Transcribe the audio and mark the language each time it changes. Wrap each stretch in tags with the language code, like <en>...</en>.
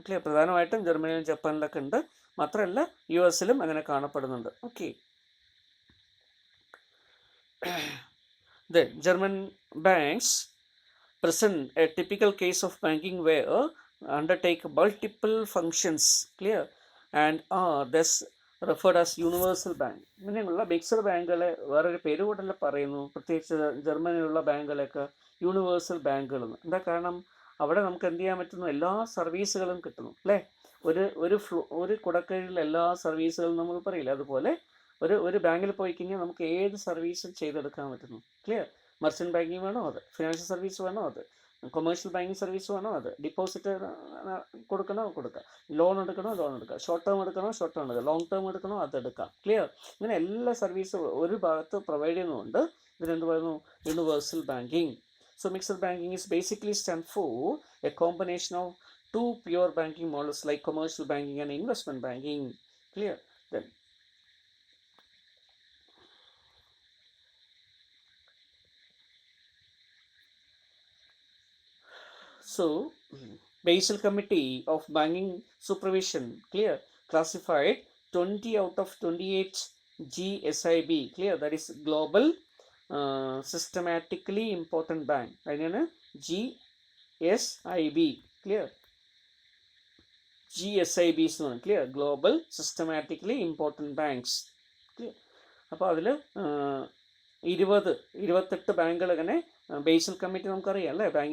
<ml>Clear, പ്രധാനമായിട്ടും ജർമ്മനിയിലും ജപ്പാനിലൊക്കെ ഉണ്ട്. മാത്രമല്ല US അങ്ങനെ കാണപ്പെടുന്നുണ്ട്.</ml> <en>Okay, the German banks present a typical case of banking where undertake multiple functions, clear, and are thus referred as universal bank.</en> <ml>ഇങ്ങനെയുള്ള mixed ബാങ്കുകളെ വേറൊരു പേര് കൂടെ പറയുന്നു, പ്രത്യേകിച്ച് ജർമ്മനിയിലുള്ള ബാങ്കുകളൊക്കെ യൂണിവേഴ്സൽ ബാങ്കുകൾ എന്ന്. എന്താ കാരണം? അവിടെ നമുക്ക് എന്ത് ചെയ്യാൻ പറ്റുന്നു? എല്ലാ സർവീസുകളും കിട്ടുന്നു, അല്ലേ? ഒരു കുടക്കീഴിൽ എല്ലാ സർവീസുകളും നമ്മൾ പറയില്ല, അതുപോലെ ഒരു ബാങ്കിൽ പോയി കഴിഞ്ഞാൽ നമുക്ക് ഏത് സർവീസും ചെയ്തെടുക്കാൻ പറ്റുന്നു, ക്ലിയർ. മർച്ചൻറ്റ് ബാങ്കിങ് വേണോ അത്, ഫിനാൻഷ്യൽ സർവീസ് വേണോ അത്, കൊമേഴ്ഷ്യൽ ബാങ്കിങ് സർവീസ് വേണോ അത്, ഡിപ്പോസിറ്റ് കൊടുക്കണോ കൊടുക്കാം, ലോൺ എടുക്കണോ ലോൺ എടുക്കാം, ഷോർട്ട് ടേം എടുക്കണോ ഷോർട്ട് ടേം എടുക്കാം, ലോങ് ടേം എടുക്കണോ അതെടുക്കാം, ക്ലിയർ. ഇങ്ങനെ എല്ലാ സർവീസും ഒരു ഭാഗത്ത് പ്രൊവൈഡ് ചെയ്യുന്നുണ്ട്. ഇതിനെന്ത് പറയുന്നു? Universal banking.</ml> <en>So mixed banking is basically stand for a combination of two pure banking models like commercial banking and investment banking, clear. Then so Basel Committee of Banking Supervision, clear, classified 20 out of 28 GSIB, clear, that is global systematically important bank.</en> <ml>അതിനാണ് GSIB, clear, GSIBs എന്ന്, clear, global systematically important banks, clear. അപ്പോൾ അതിൽ 28 ബാങ്കുകൾ ഇങ്ങനെ basal committee നമുക്കറിയാം, അല്ലേ?</ml>